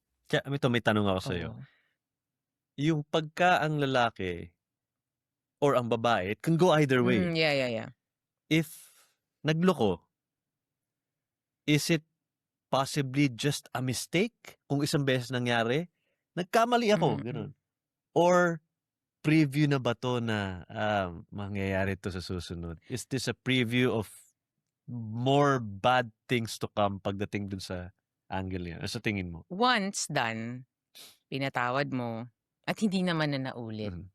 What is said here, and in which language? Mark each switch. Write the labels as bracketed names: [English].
[Filipino] Kaya ito may tanong ako sa'yo. Oo. Yung pagka ang lalaki or ang babae, [English] it can go either way. Yeah. If nagloko, is it possibly just a mistake? [Filipino] Kung isang beses nangyari, nagkamali ako, ganun. Or preview na ba to na mangyayari to sa susunod? [English] Is this a preview of more bad things to come [Filipino] pagdating dun sa angle niya? Sa tingin mo? Once done, pinatawad mo, at hindi naman na naulit.